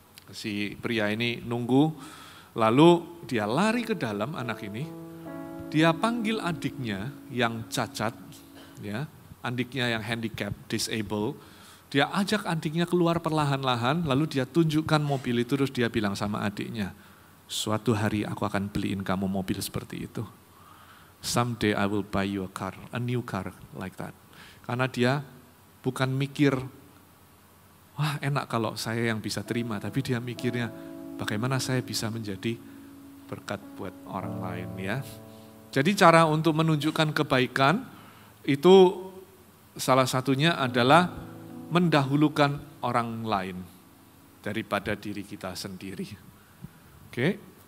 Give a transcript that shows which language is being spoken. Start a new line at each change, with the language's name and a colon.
Indonesian: Si pria ini nunggu, lalu dia lari ke dalam anak ini, dia panggil adiknya yang cacat, ya, adiknya yang handicap, disable, dia ajak adiknya keluar perlahan-lahan, lalu dia tunjukkan mobil itu, terus dia bilang sama adiknya, suatu hari aku akan beliin kamu mobil seperti itu.
English: Someday I will buy you a new car like that.
Indonesian: Karena dia bukan mikir, wah enak kalau saya yang bisa terima, tapi dia mikirnya, bagaimana saya bisa menjadi berkat buat orang lain ya. Jadi cara untuk menunjukkan kebaikan itu salah satunya adalah mendahulukan orang lain daripada diri kita sendiri. Oke.